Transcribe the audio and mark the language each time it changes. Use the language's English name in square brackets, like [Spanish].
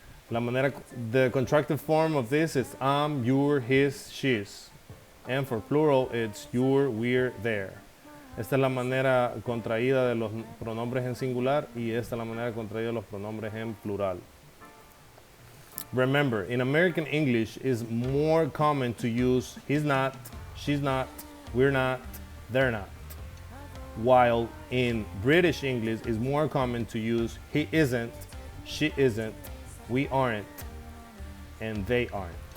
[English] The contracted form of this is I'm, you're, his, she's. And for plural, it's you're, we're, there. [Spanish] Esta es la manera contraída de los pronombres en singular y esta es la manera contraída de los pronombres en plural. [English] Remember, in American English, it's more common to use he's not, she's not, we're not, they're not. While in British English, it's more common to use he isn't, she isn't, we aren't, and they aren't.